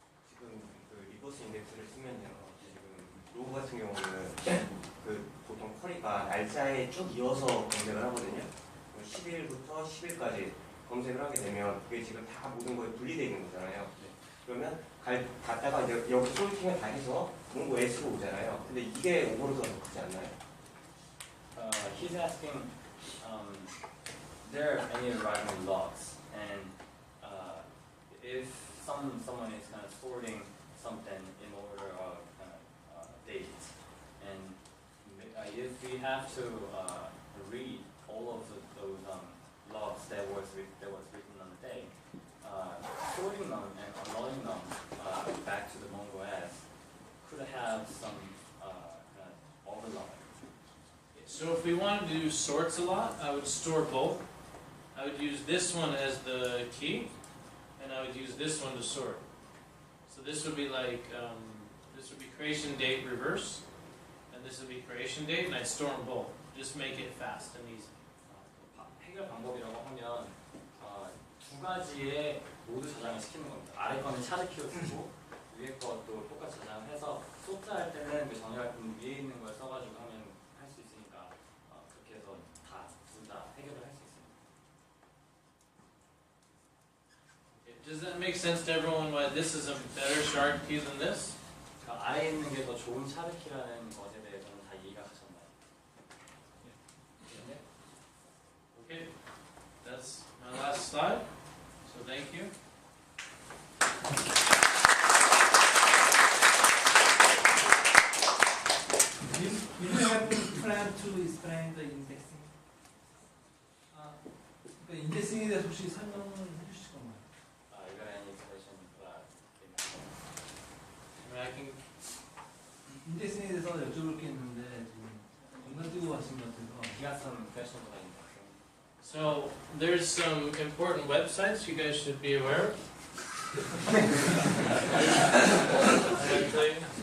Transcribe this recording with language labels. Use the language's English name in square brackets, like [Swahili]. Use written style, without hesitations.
[Korean] 지금 그 리버스 인덱스를 쓰면요. 지금 로그 같은 경우는 그 보통 쿼리가 날짜에 쭉 이어서 검색을 하거든요. 10일부터 10일까지 검색을 하게 되면 그게 지금 다 모든 거에 분리되어 있는 거잖아요. 그러면 갔다가 이제 여기 솔팅을 다 해서 몽고 S로 오잖아요. 근데 이게 오버로드가 더 크지 않나요? [English] He's asking, there are any arriving logs, and if someone is kind of sorting something in order of dates, and if we have to read all of those logs that was written on the day, sorting them and unloading them back to the Mongo S could have some kind of overlap. So if we wanted to do sorts a lot, I would store both. I would use this one as the key, and I would use this one to sort. So this would be like, this would be creation date reverse, and this would be creation date, and I'd store them both. Just make it fast and easy. [Korean] 해결 방법이라고 하면 두 가지의 모두 저장을 시키는 겁니다. 아래 거는 샤드키로 쓰고 위에 것도 똑같이 저장을 해서 소트할 때는 그 정렬할 때는 위에 있는 걸 써가지고 하면 할 수 있으니까 그렇게 해서 둘 다 해결을 할 수 있습니다. [English] Does that make sense to everyone why this is a better shard key than this? [Korean] 그러니까 아래에 있는 게 더 좋은 샤드키라는 것에 대해서는 다 이해가 가셨나요? [English] Okay, that's my last slide. So thank you. You have plan to explain the indexing. [Korean] 그러니까 인덱싱에 대해서 혹시 설명을 해주실 건가요? [English] You got any information about I mean, I can. [Korean] 인덱싱에 대해서 여쭤볼 게 있는데 지금 정말 뜨고 가신 것 같아서. [English] He got some questions about indexing. So there's some important websites you guys should be aware of. I'm gonna tell you.